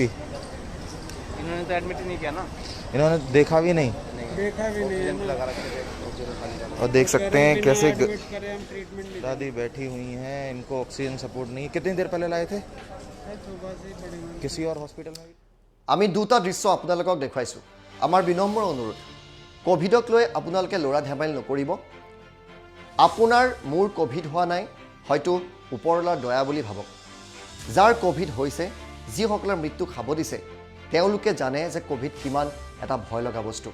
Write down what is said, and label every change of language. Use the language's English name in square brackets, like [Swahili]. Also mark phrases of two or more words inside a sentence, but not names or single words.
[Hindi] इन्होंने तो एडमिट ही नहीं किया ना, इन्होंने देखा भी नहीं। देखा भी नहीं है ना। और देख सकते हैं कैसे एडमिट करें हम, ट्रीटमेंट नहीं दादी बैठी हुई हैं, इनको ऑक्सीजन सपोर्ट नहीं। कितनी देर पहले लाए थे? सुबह से ही पड़ी हुई। किसी और हॉस्पिटल में भी? [Assamese] আমি দুটা দৃশ্য আপোনালোকক দেখুৱাইছোঁ। আমাৰ বিনম্ৰ অনুৰোধ, কোভিডক লৈ আপোনালোকে ল'ৰা ধেমালি নকৰিব। আপোনাৰ মোৰ কোভিড হোৱা নাই, হয়তো ওপৰৱালাৰ দয়া বুলি ভাবক। যাৰ কোভিড হৈছে, যিসকলৰ মৃত্যু খাব দিছে, তেওঁলোকে জানে যে কোভিড কিমান এটা ভয় লগা বস্তু।